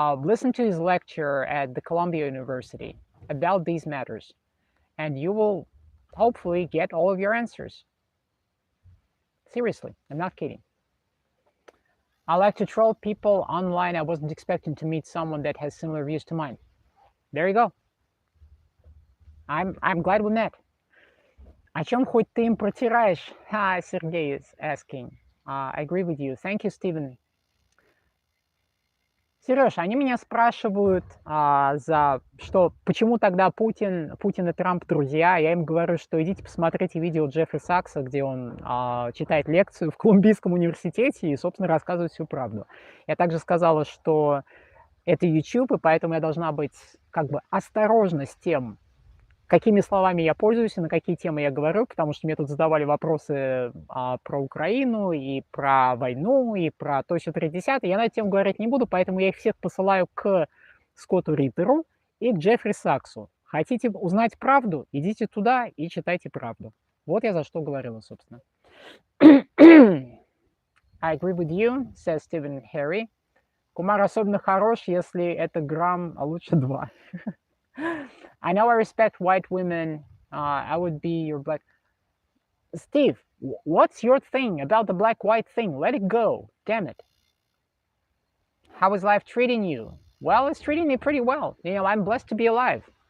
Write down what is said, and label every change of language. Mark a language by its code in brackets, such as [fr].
[en] Listen to his lecture at the Columbia University about these matters, and you will hopefully get all of your answers. Seriously, I'm not kidding. I like to troll people online. I wasn't expecting to meet someone that has similar views to mine. There you go. I'm glad we met. [ru] О чем хоть ты им протираешь? [en] Sergey is asking. I agree with you. Thank you, Steven. [ru] Сереж, они меня спрашивают, почему тогда Путин и Трамп друзья. Я им говорю, что идите посмотрите видео Джеффри Сакса, где он читает лекцию в Колумбийском университете и, собственно, рассказывает всю правду. Я также сказала, что это YouTube, и поэтому я должна быть как бы осторожна с тем, какими словами я пользуюсь и на какие темы я говорю, потому что мне тут задавали вопросы про Украину и про войну, и про то, что 30. Я на эту тему говорить не буду, поэтому я их всех посылаю к Скотту Риттеру и к Джеффри Саксу. Хотите узнать правду? Идите туда и читайте правду. Вот я за что говорила, собственно. [en] I agree with you, says Stephen Harry. [ru] Кумар особенно хорош, если это грамм, а лучше 2. [en] I know I respect white women. I would be your black. Steve, what's your thing about the black-white thing? Let it go. Damn it. How is life treating you? Well, it's treating me pretty well. I'm blessed to be alive.